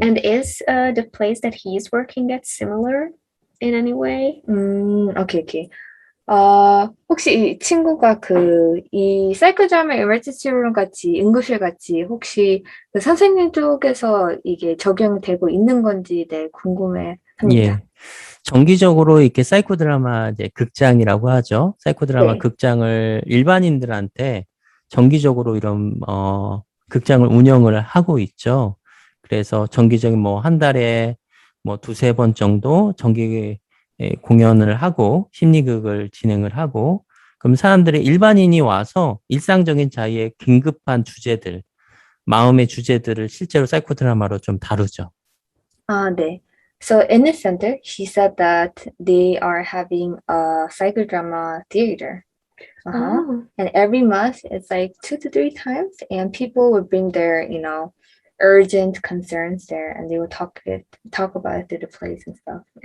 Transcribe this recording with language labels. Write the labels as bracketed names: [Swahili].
[English] And is the place that he's working at similar in any way? Okay. [Korean] 혹시 이 친구가 이 사이코드라마 에머전시 룸 같이 응급실 같이 혹시 그 선생님 쪽에서 이게 적용되고 있는 건지 궁금해 합니다. 예. 정기적으로 이렇게 사이코드라마 이제 극장이라고 하죠. 사이코드라마 극장을 일반인들한테 정기적으로 이런 극장을 운영을 하고 있죠. 그래서 정기적인 한 달에 두세 번 정도 정기 공연을 하고 심리극을 진행을 하고 그럼 사람들이 일반인이 와서 일상적인 자기의 긴급한 주제들 마음의 주제들을 실제로 사이코 드라마로 좀 다루죠. 네. [English] So in the center, he said that they are having a psychodrama theater. And every month it's like 2 to 3 times, and people would bring their, urgent concerns there, and they would talk about it through the plays and stuff.